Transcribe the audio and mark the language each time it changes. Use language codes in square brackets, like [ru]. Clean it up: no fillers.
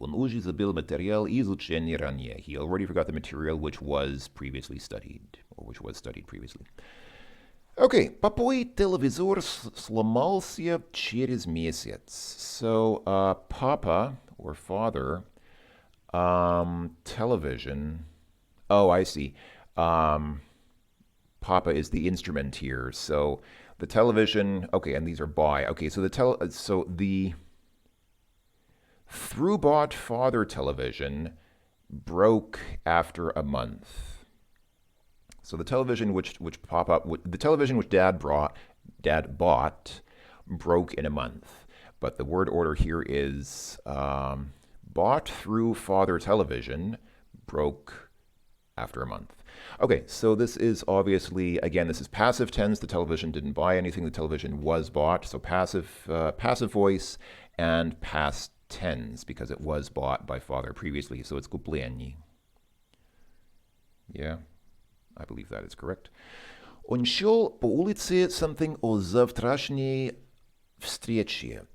[ru] Он уже забыл материал изученный ранее. [en] He already forgot the material which was previously studied, or which was studied previously. [ru] Okay, папой телевизор сломался через месяц. [en] So, papa, or father, television. Oh, I see. Papa is the instrument here. So the television. Okay, and these are by. Okay, so the through-bought father television broke after a month. So the television which the television which dad bought broke in a month. But the word order here is bought through father television broke after a month. Okay, so this is obviously, again, this is passive tense. The television didn't buy anything. The television was bought. So passive voice and past tense because it was bought by father previously. So it's куплений. Yeah, I believe that is correct. [ru] Он шел по улице [en] something [ru] о завтрашней встрече.